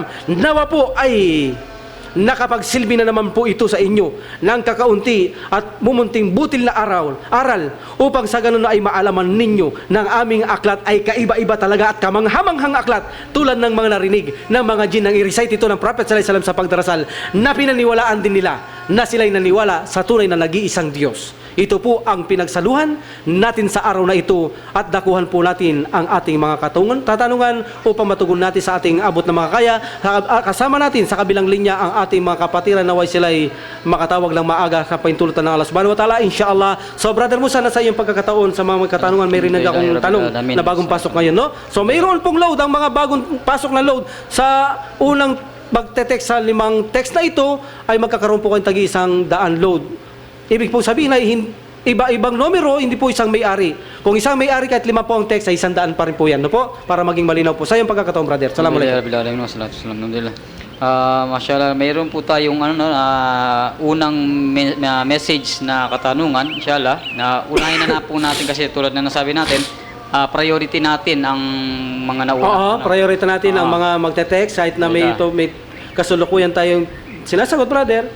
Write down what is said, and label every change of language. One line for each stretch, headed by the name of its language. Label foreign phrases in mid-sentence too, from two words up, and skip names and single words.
Filipino: Nawa po ay nakapagsilbi na naman po ito sa inyo ng kakaunti at mumunting butil na aral upang sa ganun na ay maalaman ninyo ng aming aklat ay kaiba-iba talaga at kamanghamanghang aklat, tulad ng mga narinig ng mga jin nang i-recite ito ng Prophet
Arabic: صلى الله عليه وسلم
Filipino: sa pagdarasal, na pinaniwalaan din nila na sila'y naniwala sa tunay na nag-iisang Diyos. Ito po ang pinagsaluhan natin sa araw na ito, at dakuhan po natin ang ating mga tatanungan upang matugon natin sa ating abot na mga kaya. Kasama natin sa kabilang linya ang ating mga kapatiran, naway sila'y makatawag ng maaga sa pahintulutan ng Allah
Arabic: سبحانه وتعالى,
Filipino: inshallah.
English: So brother Musa,
Filipino: nasa iyong pagkakataon sa mga katanungan, may rin akong tanong na bagong pasok ngayon, no? So mayroon pong load, ang mga bagong pasok na load sa unang magte-text sa 5 text na ito ay magkakaroon po kayong tag-100 load. Ibig po sabihin ay iba-ibang numero, hindi po isang may-ari. Kung isang may-ari kahit 5 po ang text ay 100 pa rin po yan, no po? Para maging malinaw po. Sa iyong pagkakataon, brother.
Arabic: سلام عليكم.
Filipino: Mashallah, mayroon po tayong unang message na katanungan, inshallah. Na unahin na po natin kasi tulad na nasabi natin, priority natin ang mga nauna. Oo, priority natin ang mga magte-text kahit na may kasulukuyan tayong sinasagot, brother.